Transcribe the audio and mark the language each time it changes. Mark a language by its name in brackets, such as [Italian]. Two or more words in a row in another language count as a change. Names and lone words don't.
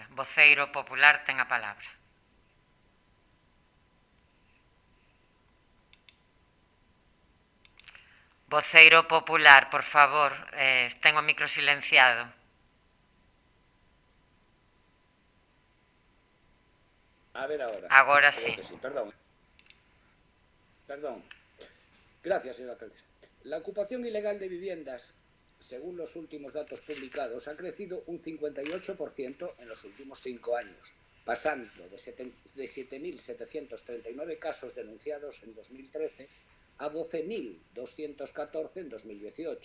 [Galician] Voceiro popular ten a palabra. Voceiro popular, por favor, ten o micro silenciado. A ver agora. Agora sí. Perdón. [Spanish] Gracias, señora alcaldesa. La ocupación ilegal de viviendas, según los últimos datos publicados, ha crecido un 58% en los últimos 5 años, pasando de 7.739 casos denunciados en 2013 a 12.214 en 2018.